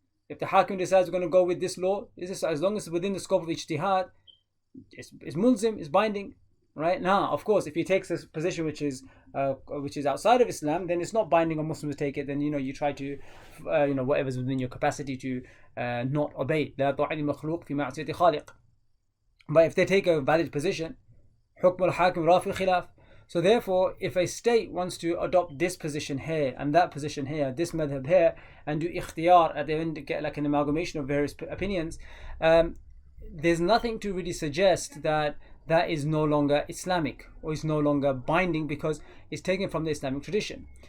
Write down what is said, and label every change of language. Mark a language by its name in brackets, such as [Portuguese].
[English] If the hakim decides we're going to go with this law, as long as it's within the scope of ijtihad, it's mulzim, it's binding, right? Now, of course, if he takes a position which is outside of Islam, then it's not binding on Muslims to take it. Then you try to, whatever's within your capacity to not obey. [Arabic] لا طاعة لمخلوق في معصية خالق. [English] But if they take a valid position, [Arabic] حكم الحاكم رافع الخلاف. [English] So therefore, if a state wants to adopt this position here and that position here, this madhab here, and do ikhtiyar at the end, get like an amalgamation of various opinions, there's nothing to really suggest that is no longer Islamic or is no longer binding, because it's taken from the Islamic tradition.